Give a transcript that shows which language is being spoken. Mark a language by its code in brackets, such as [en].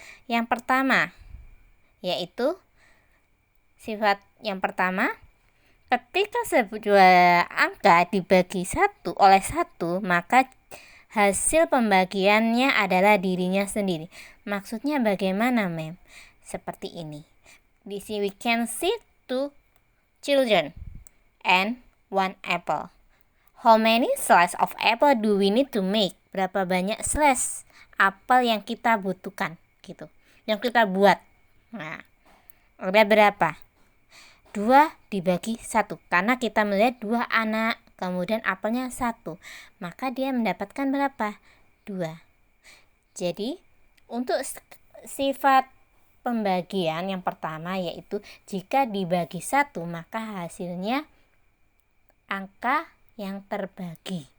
[id] Yang pertama, yaitu sifat yang pertama, ketika sebuah angka dibagi 1 oleh 1, maka hasil pembagiannya adalah dirinya sendiri. Maksudnya bagaimana, Mem? Seperti ini. Di sini [en] we can see 2 children and 1 apple. How many slices of apple do we need to make? [id] Berapa banyak slice apel yang kita butuhkan gitu. Yang kita buat. Nah, ada berapa? 2 dibagi 1. Karena kita melihat 2 anak, kemudian apelnya 1. Maka dia mendapatkan berapa? 2. Jadi, untuk sifat pembagian yang pertama yaitu jika dibagi 1, maka hasilnya angka yang terbagi.